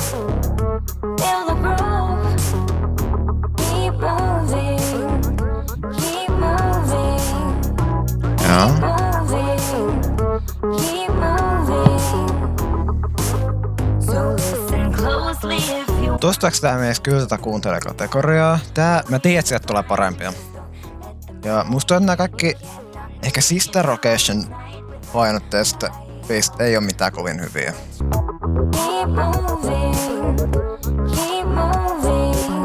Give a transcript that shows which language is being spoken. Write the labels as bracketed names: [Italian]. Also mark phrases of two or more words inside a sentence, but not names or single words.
[English] Feel the groove. Keep moving. Keep moving. [Finnish] Joo. [English] Moving. Keep moving. So listen closely if you [Finnish] Tuostaaks tää menisi kyllä tätä kuuntelee kategoriaa? Mä tiedän, että sieltä tulee parempia. Ja musta on nää kaikki ehkä Sister Location painotteista biisit ei oo mitään kovin hyviä. [English] keep moving. Keep moving.